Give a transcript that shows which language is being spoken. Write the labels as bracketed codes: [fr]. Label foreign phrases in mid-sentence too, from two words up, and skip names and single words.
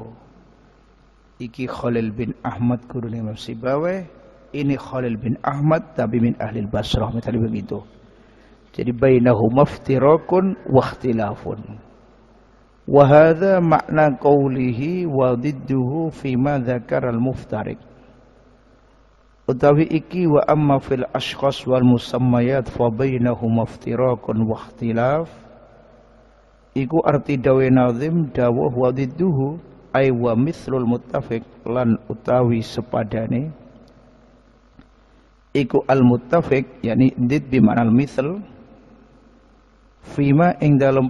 [jv] Iki Khalil bin Ahmad gurune Imam Sibawi, [id] ini Khalil bin Ahmad tapi [ar] من أهل البصرة, [id] misalnya begitu. [ar] Jadi بينهما افتراق واختلاف. وهذا معنى قوله وضده فيما ذكر المفترق. [jv] Utawi iki [ar] وأما في الأشخاص والمسميات فبينهما افتراق واختلاف. [jv] Iku arti dawe nazim dawuh [ar] وضده أي ومثل المتفق [jv] lan utawi sepadane iku [ar] المتفق يعني ضد بمعنى المثل فيما [jv] ing dalam